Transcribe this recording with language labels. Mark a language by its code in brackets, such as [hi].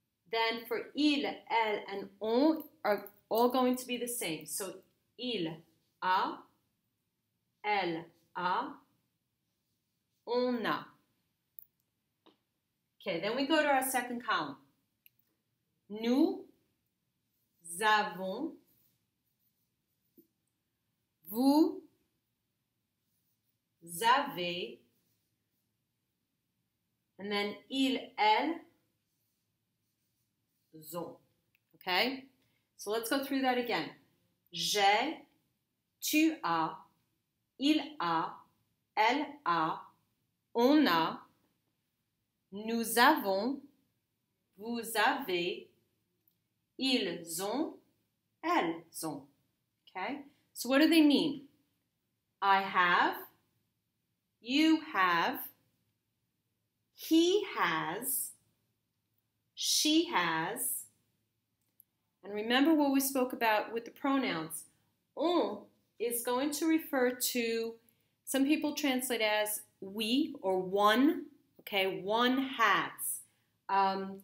[en] Then for il, elle, and on are all going to be the same. So [fr] il a, elle a, on a. [en] Okay, then we go to our second column. [fr] Nous avons, vous avez, [en] and then [fr] il, elle, ont. [en] Okay? So let's go through that again. [fr] J'ai, tu as, il a, elle a, on a, nous avons, vous avez, ils ont, elles ont. [en] Okay? So what do they mean? I have, you have, he has, she has, and remember what we spoke about with the pronouns. On is going to refer to, some people translate as we or one, okay, one has.